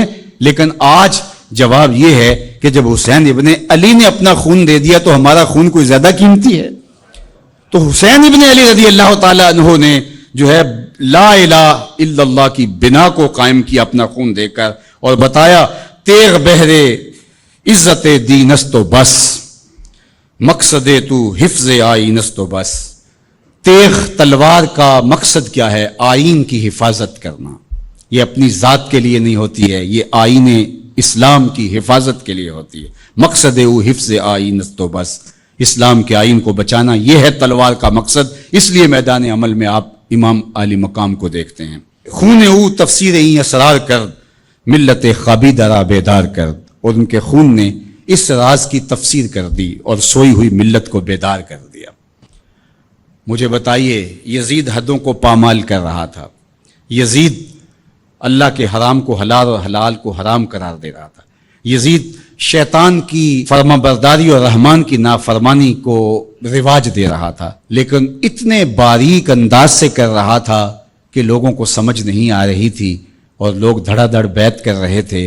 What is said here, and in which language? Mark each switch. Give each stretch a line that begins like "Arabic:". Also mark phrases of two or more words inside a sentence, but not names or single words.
Urdu: لیکن آج جواب یہ ہے کہ جب حسین ابن علی نے اپنا خون دے دیا تو ہمارا خون کوئی زیادہ قیمتی ہے؟ تو حسین ابن علی
Arabic: رضی اللہ تعالی عنہ
Urdu: نے جو ہے
Arabic: لا الہ الا اللہ
Urdu: کی بنا کو قائم کیا اپنا خون دے کر، اور بتایا
Persian: تیغ بہرے عزت دین است و بس، مقصد تو حفظ آئین است و بس۔
Urdu: تیغ تلوار کا مقصد کیا ہے؟ آئین کی حفاظت کرنا۔ یہ اپنی ذات کے لیے نہیں ہوتی ہے، یہ آئین اسلام کی حفاظت کے لیے ہوتی ہے۔
Persian: مقصد او حفظ آئین است و بس،
Urdu: اسلام کے آئین کو بچانا، یہ ہے تلوار کا مقصد۔ اس لیے میدان عمل میں آپ امام عالی مقام کو دیکھتے ہیں۔
Persian: خون او تفسیر این اسرار کرد، ملت خابیدہ را بیدار کرد،
Urdu: اور ان کے خون نے اس راز کی تفسیر کر دی اور سوئی ہوئی ملت کو بیدار کر دیا۔ مجھے بتائیے، یزید حدوں کو پامال کر رہا تھا، یزید اللہ کے حرام کو حلال اور حلال کو حرام قرار دے رہا تھا، یزید شیطان کی فرما برداری اور رحمان کی نافرمانی کو رواج دے رہا تھا، لیکن اتنے باریک انداز سے کر رہا تھا کہ لوگوں کو سمجھ نہیں آ رہی تھی اور لوگ دھڑا دھڑ بیعت کر رہے تھے۔